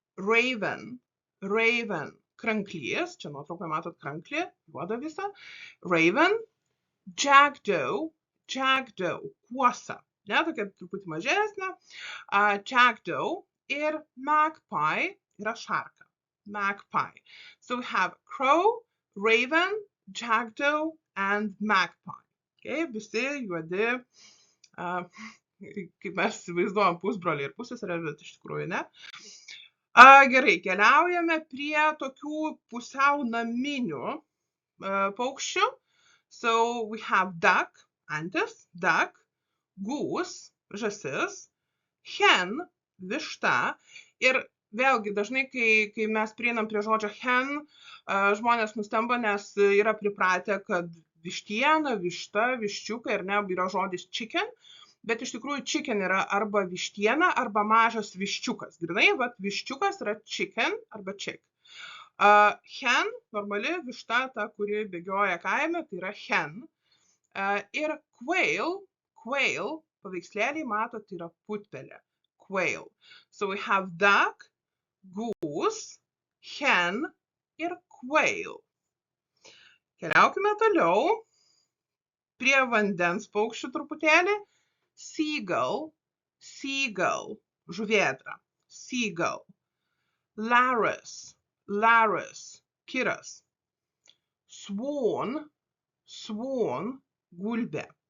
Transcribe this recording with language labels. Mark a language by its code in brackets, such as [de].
[lt] Raven, kranklys, čia nuotraukoje matot kranklį, juodą visą. Raven, jackdaw, kuosa, ne, tokia truputį mažesnė. Jackdaw ir magpie yra šarka. [en] Magpie. So we have crow, raven, jackdaw and magpie. [lt] Okay, visi juodi, kaip mes įsivaizduojam, pusbroliai ir pusseserė, bet iš tikrųjų ne. Gerai, keliaujame prie tokių pusiau naminių paukščių. [en] So we have duck, antis, duck, goose, žąsis, hen, višta. [lt] Ir vėlgi, dažnai, kai mes prieinam prie žodžio hen, žmonės nustemba, nes yra pripratę, kad vištiena, višta, viščiukai, ar ne, yra žodis chicken, bet iš tikrųjų chicken yra arba vištiena, arba mažas viščiukas. Grinai, vat viščiukas yra chicken arba chick. Hen, normali višta, ta, kuri bėgioja kaime, tai yra hen. Ir quail, paveikslėliai matot, tai yra putpelė. [en] Quail. So we have duck, goose, hen ir quail. [lt] Keliaukime toliau prie vandens paukščių truputėlį. [en] Seagull, žuvėdra. Seagull. [lt] Laris, kiras. Swan, gulbė.